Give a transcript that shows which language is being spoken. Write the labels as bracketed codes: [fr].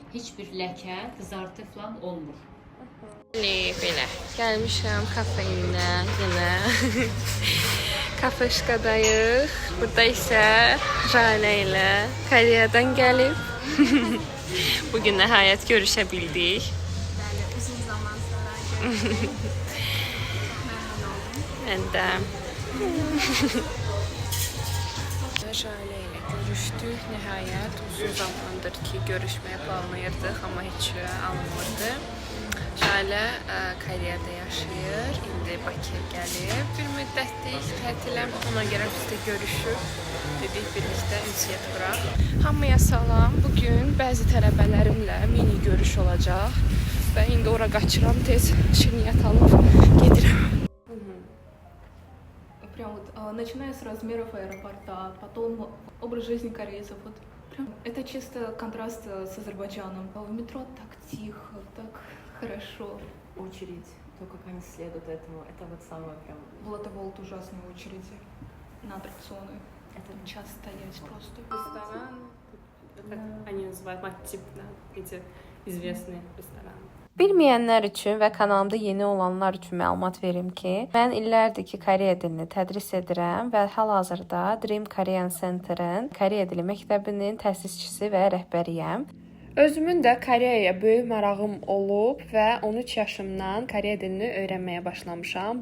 [az] Heç bir ləkə, qızartı falan olmur. Belə, gəlmişəm kafeyinə yenə. Kafeşkadayıq. Burada isə Jalə ilə Koreyadan gəlib. Bugün nəhayət görüşə bildik. Uzun zaman sonra görüşdük. Mən də Jalə ilə görüşdük. Nəhayət uzun zamandır ki, görüşməyə planlayırdıq, amma heç alınmırdı. Jalə Koreyada yaşayır. İndi Bakıya gəlib. Bir müddətlik tətilə, ona görə biz də görüşüb. Dedik birlikdə ünsiyyət quraq. Hamıya salam. Bugün bəzi tələbələrimlə mini görüş olacaq. Və indi ora qaçıram, tez şirniyyat alıb gedirəm. [ru] Прям вот начиная с размеров аэропорта, потом образ жизни корейцев. Вот прям это чисто контраст с Азербайджаном. В метро так тихо, так хорошо. Очередь, то, как они следуют этому, это вот самое прям... Было вот ужасные очереди на аттракционы. Это час стоять просто. Ресторан, как они называют, тип, да, эти известные рестораны. [az] Bilməyənlər üçün və kanalımda yeni olanlar üçün məlumat verim ki, mən illərdir ki, Koreya dilini tədris edirəm və hal-hazırda Dream Korean Center-ın Koreya dili məktəbinin təsisçisi və rəhbəriyəm. Özümün də Koreyaya böyük marağım olub və 13 yaşımdan Koreya dilini öyrənməyə başlamışam.